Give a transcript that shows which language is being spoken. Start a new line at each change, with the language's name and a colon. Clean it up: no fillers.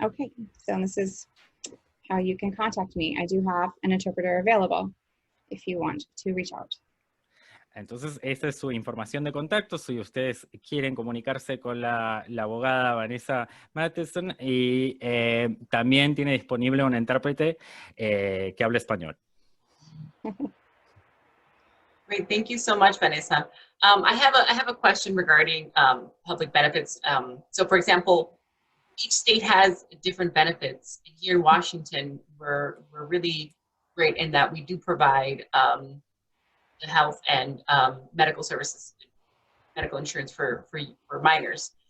English: Okay, so this is how you can contact me. I do have an interpreter available if you want to reach out.
Spanish: Entonces, esta es su información de contacto si ustedes quieren comunicarse con la abogada Vanessa Matheson, y también tiene disponible un intérprete que habla español.
English: Great, thank you so much, Vanessa. I have a question regarding public benefits. So, for example, each state has different benefits. Here in Washington, we're really great in that we do provide health and medical services, medical insurance for minors.